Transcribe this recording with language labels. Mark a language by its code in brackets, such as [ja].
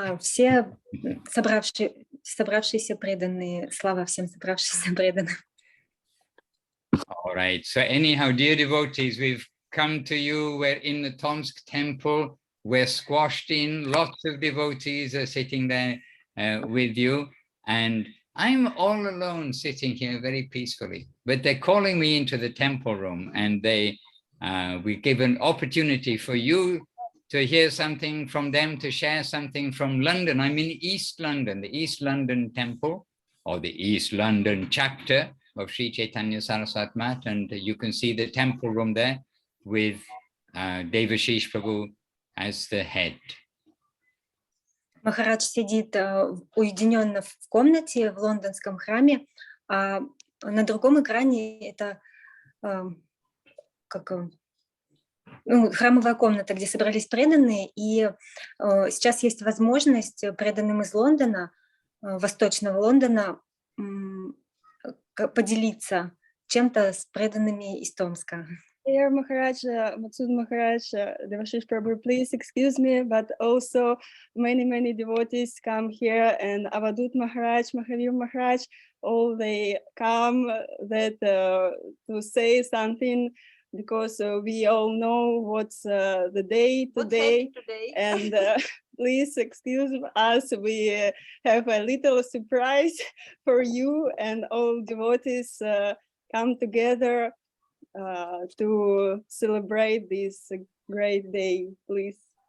[ru] Все собравшиеся преданные, слава всем собравшимся преданным. [en] All right, so anyhow, dear devotees, we've come to you. We're in the Tomsk temple. We're squashed in. Lots of devotees are sitting there with you. And I'm all alone sitting here very peacefully. But they're calling me into the temple room, and we give an opportunity for you to hear something from them, to share something from London. I'm in East London, the East London temple, or the East London chapter of Sri Chaitanya Saraswat Math, and you can see the temple room there with Devashish Prabhu as the head. [ru] Махарадж сидит уединенно в комнате в лондонском храме, а на другом экране это храмовая комната, где собрались преданные, и сейчас есть возможность преданным из Лондона, Восточного Лондона, поделиться чем-то с преданными из Томска. [en] Dear Maharaj, Mадхусудан Maharaj, Devashish Prabhu, please excuse me, but also many devotees come here, and Avadut Maharaj, Mahavir Maharaj, all they come to say something because we all know what's the day today, and please excuse us, we have a little surprise for you, and all devotees come together to celebrate this great day, please.